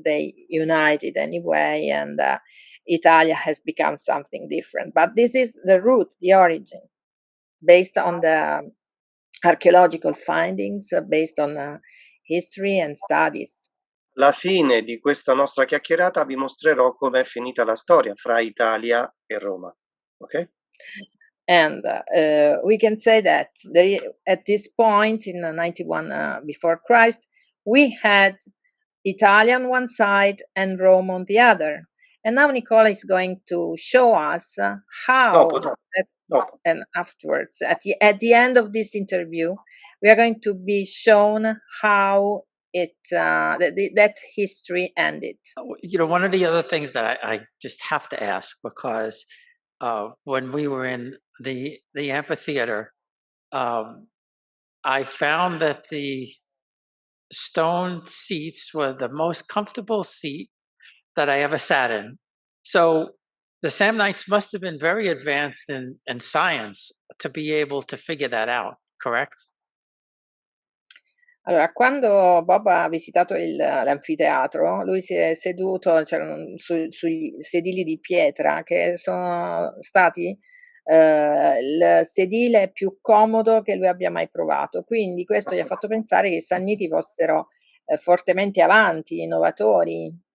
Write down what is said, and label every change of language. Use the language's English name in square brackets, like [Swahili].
[English] They united anyway, and Italia has become something different. But this is the root, the origin, based on the archaeological findings, based on history and studies. [Italian] Alla fine di questa nostra chiacchierata vi mostrerò com'è finita la storia fra Italia e Roma. Ok? [English] And we can say that at this point in 91 before Christ, we had Italy on one side and Rome on the other. And now Nicola is going to show us how, [Italian] Dopo. [English] and afterwards, at the end of this interview, we are going to be shown how that history ended. You know, one of the other things that I just have to ask, because when we were in the amphitheater, I found that the stone seats were the most comfortable seat that I ever sat in. So the Samnites must have been very advanced in science to be able to figure that out, correct? [Italian] Allora, quando Bob ha visitato l'anfiteatro, lui si è seduto, c'erano sugli sedili di pietra che sono stati il sedile più comodo che lui abbia mai provato. Quindi questo gli ha fatto pensare che i Samniti fossero fortemente avanti, innovatori.